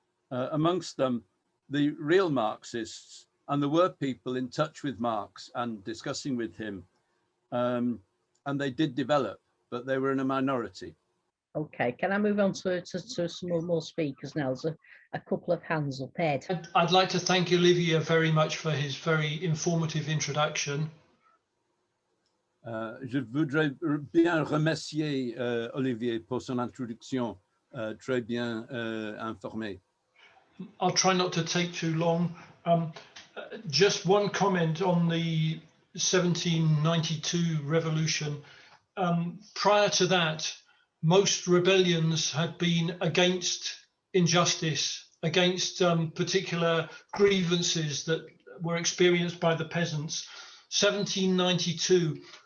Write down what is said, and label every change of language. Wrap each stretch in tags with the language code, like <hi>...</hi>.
<en>Amongst them, the real Marxists, and there were people in touch with Marx and discussing with him, and they did develop, but they were in a minority. Okay, can I move on to some more speakers now? There's a couple of hands up. Ed. I'd like to thank Olivier very much for his very informative introduction.</en> <fr>Je voudrais bien remercier Olivier pour son introduction très bien informée.</fr> <en>I'll try not to take too long. Just one comment on the 1792 revolution. Prior to that, most rebellions had been against injustice, against particular grievances that were experienced by the peasants. 1792</en>